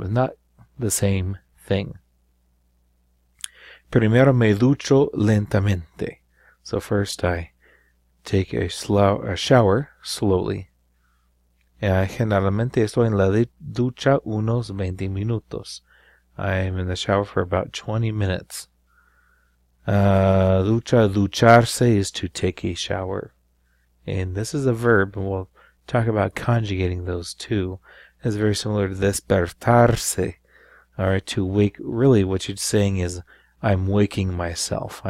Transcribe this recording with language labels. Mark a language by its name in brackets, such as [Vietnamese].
[English] It's not the same thing. [Spanish] Primero me ducho lentamente. [English] So first I take a shower slowly. [Spanish] Generalmente estoy en la ducha unos 20 minutos. [English] I'm in the shower for about 20 minutes. Ducharse is to take a shower. And this is a verb, and we'll talk about conjugating those two. It's very similar to despertarse. Alright, to wake, really what you're saying is, I'm waking myself.